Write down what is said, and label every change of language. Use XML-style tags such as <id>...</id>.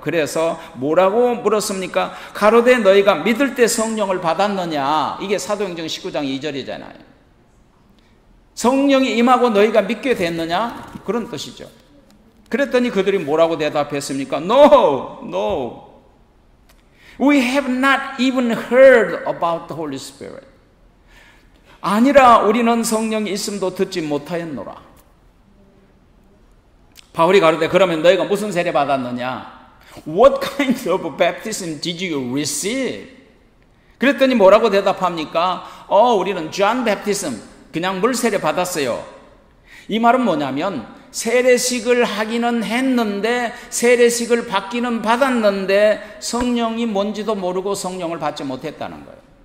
<ko>그래서 뭐라고 물었습니까? 가로되 너희가 믿을 때 성령을 받았느냐? 이게 사도행전 19장 2절이잖아요. 성령이 임하고 너희가 믿게 됐느냐? 그런 뜻이죠. 그랬더니 그들이 뭐라고 대답했습니까?</ko> <en>No, no. We have not even heard about the Holy Spirit.</en> <ko>아니라 우리는 성령이 있음도 듣지 못하였노라. 바울이 가로되 그러면 너희가 무슨 세례 받았느냐?</ko> <en>What kind of baptism did you receive?</en> <ko>그랬더니 뭐라고 대답합니까? 우리는</ko> <en>John Baptism,</en> <ko>그냥 물세례 받았어요. 이 말은 뭐냐면 세례식을 하기는 했는데 세례식을 받기는 받았는데 성령이 뭔지도 모르고 성령을 받지 못했다는 거예요.</ko>